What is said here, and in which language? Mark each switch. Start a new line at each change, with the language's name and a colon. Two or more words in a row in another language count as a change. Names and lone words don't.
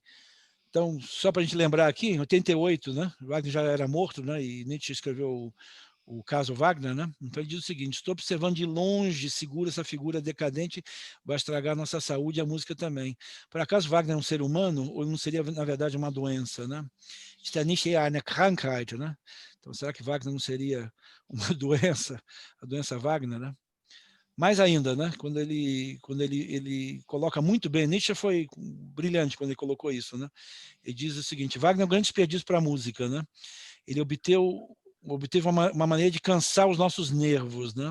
Portuguese: Então, só para a gente lembrar aqui, em 88, né? Wagner já era morto, né? E Nietzsche escreveu o caso Wagner, né? Então ele diz o seguinte: estou observando de longe, seguro, essa figura decadente vai estragar a nossa saúde e a música também. Por acaso Wagner é um ser humano ou não seria, na verdade, uma doença, né?
German: Ist nicht eher eine Krankheit,
Portuguese: né? Então será que Wagner não seria uma doença, a doença Wagner, né? Mais ainda, né? Quando ele coloca muito bem, Nietzsche foi brilhante quando ele colocou isso, né? Ele diz o seguinte: Wagner é um grande desperdício para a música, né? Ele obteve uma maneira de cansar os nossos nervos, né?